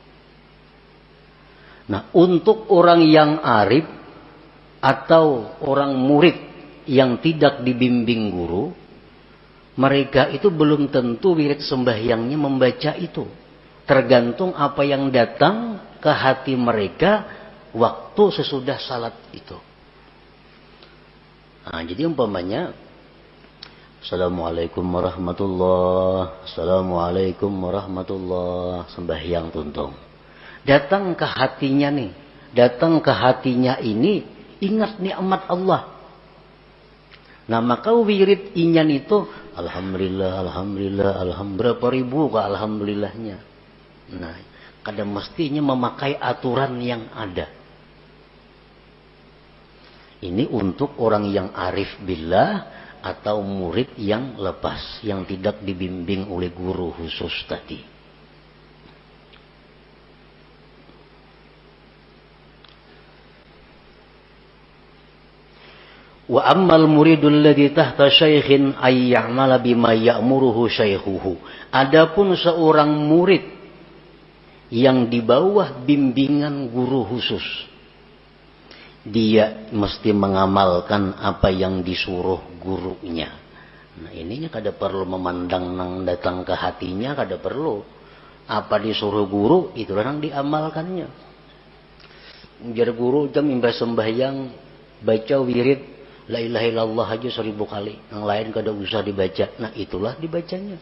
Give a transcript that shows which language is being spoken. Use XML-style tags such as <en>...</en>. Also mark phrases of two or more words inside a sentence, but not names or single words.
<id>Nah, untuk orang yang arif atau orang murid yang tidak dibimbing guru, mereka itu belum tentu wirid sembahyangnya membaca itu. Tergantung apa yang datang ke hati mereka waktu sesudah salat itu. Nah, jadi umpamanya</id> <ar>السلام عليكم ورحمة الله, السلام عليكم ورحمة الله,</ar> <id>sembahyang tuntung. Datang ke hatinya nih, datang ke hatinya ini ingat nikmat Allah. Nah, maka wirid inyan itu alhamdulillah, alhamdulillah, alhamdulillah, berapa ribu ke alhamdulillahnya. Nah, kadang mestinya memakai aturan yang ada. Ini untuk orang yang</id> <ar>عارف بالله</ar> <id>atau murid yang lepas, yang tidak dibimbing oleh guru khusus tadi.</id> <ar>وأما المريد الذي تحت شيخ أي يعمل بما يأمره شيخه.</ar> <id>Adapun seorang murid yang di bawah bimbingan guru khusus, dia mesti mengamalkan apa yang disuruh gurunya.</id> <bjn>Nah, ininya kada perlu memandang nang datang ke hatinya, kada perlu.</bjn> <id>Apa disuruh guru itulah yang diamalkannya.</id> <bjn>Jar guru jam imbah sembahyang baca wirid</bjn> <ar>لا إله إلا الله</ar> <bjn>aja 1000 kali, yang lain kada usah dibaca.</bjn>